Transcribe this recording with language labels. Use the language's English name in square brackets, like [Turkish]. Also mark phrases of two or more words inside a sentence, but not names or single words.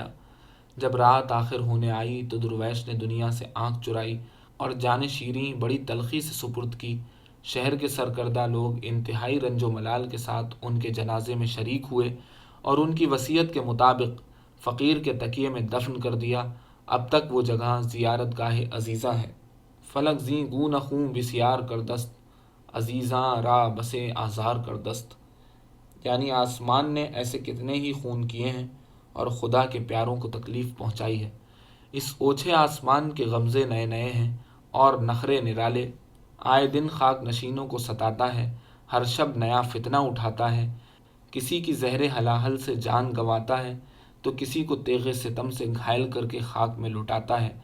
[Urdu] جب رات آخر ہونے آئی تو درویش نے دنیا سے آنکھ چرائی اور جان شیریں بڑی تلخی سے سپرد کی۔ شہر کے سرکردہ لوگ انتہائی رنج و ملال کے ساتھ ان کے جنازے میں شریک ہوئے اور ان کی وصیت کے مطابق فقیر کے تکیے میں دفن کر دیا۔ اب تک وہ جگہ زیارت گاہ عزیزہ ہے۔ [Persian] فلک زیں گوں نہ خوں بسیار کردست، عزیزاں را بسے آزار کردست۔ [Urdu] یعنی آسمان نے ایسے کتنے ہی خون کیے ہیں اور خدا کے پیاروں کو تکلیف پہنچائی ہے۔ اس اوچھے آسمان کے غمزے نئے نئے ہیں اور نخرے نرالے۔ آئے دن خاک نشینوں کو ستاتا ہے، ہر شب نیا فتنہ اٹھاتا ہے۔ کسی کی زہر ہلاہل سے جان گنواتا ہے تو کسی کو تیغ ستم سے گھائل کر کے خاک میں لٹاتا ہے۔